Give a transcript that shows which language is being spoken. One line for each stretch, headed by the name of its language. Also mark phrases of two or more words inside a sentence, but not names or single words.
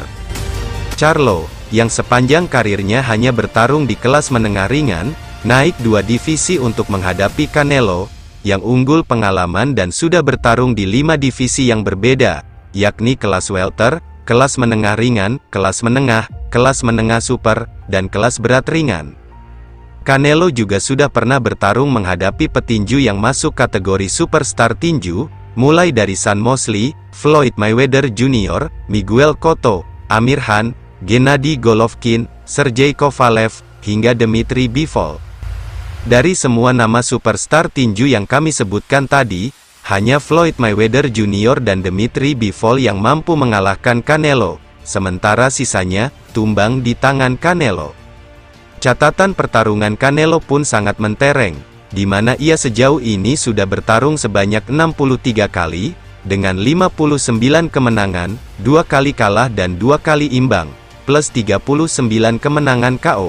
Indonesian: Charlo, yang sepanjang karirnya hanya bertarung di kelas menengah ringan, naik dua divisi untuk menghadapi Canelo, yang unggul pengalaman dan sudah bertarung di 5 divisi yang berbeda, yakni kelas welter, kelas menengah ringan, kelas menengah super, dan kelas berat ringan. Canelo juga sudah pernah bertarung menghadapi petinju yang masuk kategori superstar tinju, mulai dari Sean Mosley, Floyd Mayweather Jr., Miguel Cotto, Amir Khan, Gennady Golovkin, Sergey Kovalev, hingga Dmitry Bivol. Dari semua nama superstar tinju yang kami sebutkan tadi, hanya Floyd Mayweather Jr. dan Dmitry Bivol yang mampu mengalahkan Canelo, sementara sisanya tumbang di tangan Canelo. Catatan pertarungan Canelo pun sangat mentereng, di mana ia sejauh ini sudah bertarung sebanyak 63 kali, dengan 59 kemenangan, 2 kali kalah dan 2 kali imbang, plus 39 kemenangan KO.